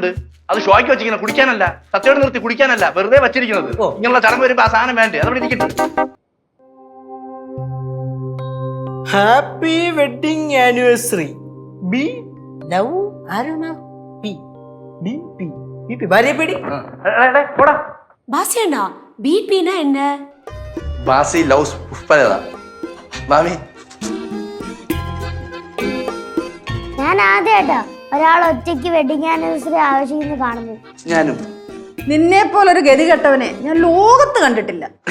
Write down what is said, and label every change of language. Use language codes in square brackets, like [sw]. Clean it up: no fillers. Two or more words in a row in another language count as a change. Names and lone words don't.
[ml] അത് ഷോയ്ക്ക് വെച്ചിരിക്കുന്നത്, കുടിക്കാനല്ല. സത്യയോട് നിർത്തി കുടിക്കാനല്ല, വെറുതെ വെച്ചിരിക്കുന്നത്. ഇങ്ങനെയുള്ള ചടങ്ങ് വരുമ്പോ ആ സാധനം വേണ്ടേ? അതവിടെ ഇരിക്കട്ടെ. [en] happy wedding anniversary. B love [ml] അരുണ പി ബി പി ബി പി ഭാര്യപ്പേടി. [ta] பாசியண்ணா, பிபினா என்ன? [ml] ബാസി ലവ്സ് പുഷ്പലത. മാമി, ഞാൻ ആദ്യമായിട്ടാ ഒരാൾ ഒറ്റയ്ക്ക് [en] wedding anniversary [ml] ആവശ്യിക്കുന്നു കാണുന്നു. ഞാനും. നിന്നെ പോലൊരു ഗതി കെട്ടവനെ ഞാൻ ലോകത്ത് കണ്ടിട്ടില്ല.